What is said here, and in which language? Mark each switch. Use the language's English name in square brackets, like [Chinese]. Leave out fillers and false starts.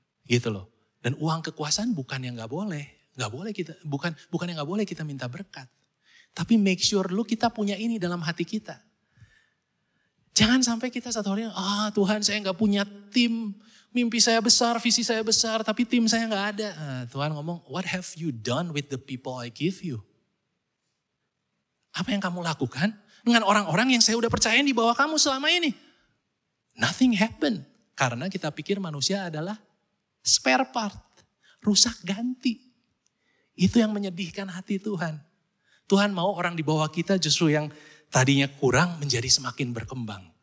[Indonesian] Gitu loh. Dan uang kekuasaan bukan yang gak boleh. Bukan yang gak boleh kita minta berkat. Tapi [English] make sure [Indonesian] kita punya ini dalam hati kita. Jangan sampai kita satu hari, Tuhan saya gak punya tim. Mimpi saya besar, visi saya besar, tapi tim saya gak ada. Tuhan ngomong, [English] what have you done with the people I give you? [Indonesian] Apa yang kamu lakukan dengan orang-orang yang saya udah percayain di bawah kamu selama ini? [English] Nothing happened. [Indonesian] Karena kita pikir manusia adalah spare part. Rusak ganti. Itu yang menyedihkan hati Tuhan. Tuhan mau orang di bawah kita justru yang tadinya kurang menjadi semakin berkembang.